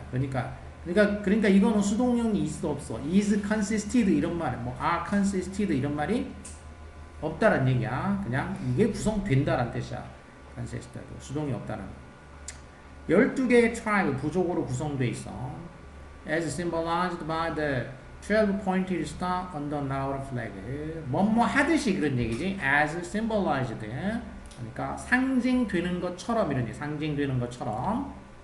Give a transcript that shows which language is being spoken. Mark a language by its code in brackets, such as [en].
[ko] 그러니까 이거는 수동형이 있어 없어. [en] is consisted [ko] 이런 말, 뭐 [en] are consisted [ko] 이런 말이 없다란 얘기야. 그냥 이게 구성된다란 뜻이야. consisted 수동이 없다는 거. 12개의 tribe 부족으로 구성돼 있어. [en] As symbolized by the 12-pointed star on the Nauru flag. [ko] 뭐뭐 하듯이 그런 얘기지. [en] As symbolized. [ko] 그러니까 상징되는 것처럼 이런 얘기. 상징되는 것처럼.